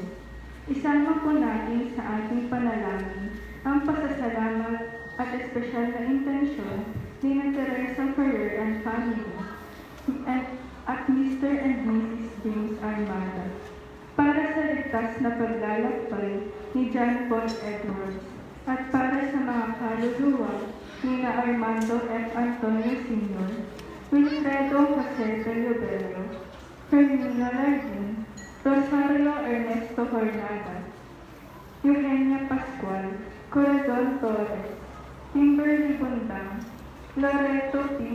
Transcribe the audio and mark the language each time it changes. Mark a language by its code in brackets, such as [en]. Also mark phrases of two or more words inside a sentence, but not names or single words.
[tl] Isama po natin sa ating panalangin ang pasasalamat at espesyal na intensyon ni na Teresa Ferrer [en] and family [tl] at Mr. [en] and Mrs. [tl] James Armada para sa ligtas na paglalakbay ni John Paul Edwards at para sa mga kaluluwa ni na Armando F. Antonio Sr., Wilfredo Jose Tello, Fermina Lardin, Rosario Ernesto Hornada, Eugenia Pascual, Corazon Torres, Kimberly Bundang, Loreto P.